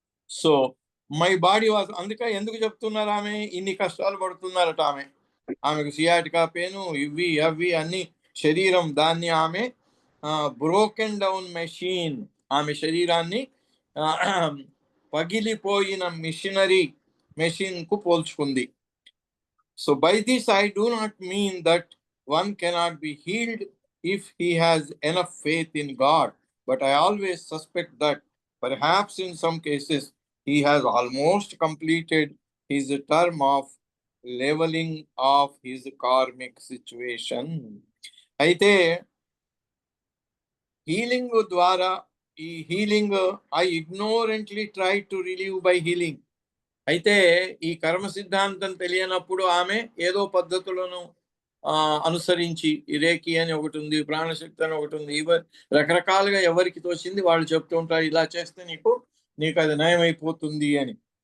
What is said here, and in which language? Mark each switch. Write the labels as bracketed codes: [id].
[en] so my body was, [te] అందుకే ఎందుకు చెప్తున్నారు ఆమె ఇన్ని కష్టాలు పడుతున్నారట. ఆమెకు సియాటికా పెయిన్, ఇవి అవి అన్ని శరీరం, దాన్ని ఆమె బ్రోకెన్ డౌన్ మెషిన్, ఆమె శరీరాన్ని పగిలిపోయిన మెషిన్ కు పోల్చుకుంది. [en] So by this I do not mean that one cannot be healed if he has enough faith in God, but I always suspect that perhaps in some cases he has almost completed his term of leveling of his karmic situation. [te] అయితే healing ద్వారా, ఈ [en] Healing I ignorantly try to relieve by healing. [te] అయితే ఈ కర్మ సిద్ధాంతం తెలియనప్పుడు ఆమె ఏదో పద్ధతులను అనుసరించి, ఈ రేకి అని ఒకటి ఉంది, ప్రాణశక్తి అని ఒకటి ఉంది, రకరకాలుగా ఎవరికి తోచింది వాళ్ళు చెప్తూ ఉంటారు, ఇలా చేస్తే నీకు అది నయమైపోతుంది అని.